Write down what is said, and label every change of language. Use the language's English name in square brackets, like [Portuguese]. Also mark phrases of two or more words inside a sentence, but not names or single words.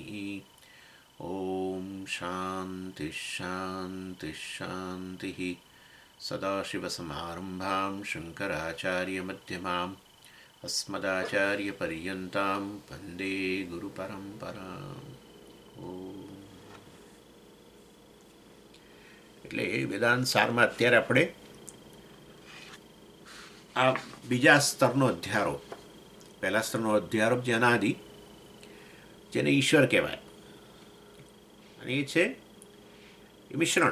[Sanskrit] ॐ शान्तिः शान्तिः शान्तिः। सदाशिवसमारम्भां शङ्कराचार्यमध्यमाम् अस्मदाचार्यपर्यन्तां वन्दे गुरुपरम्पराम्। [Gujarati] એટલે વેદાંત સારમાં અત્યારે આપણે આ બીજા સ્તરનો અધ્યારોપ, પહેલા સ્તરનો અધ્યારોપ જે અનાદિ, જેને ઈશ્વર કહેવાય, અને એ છે એ મિશ્રણ.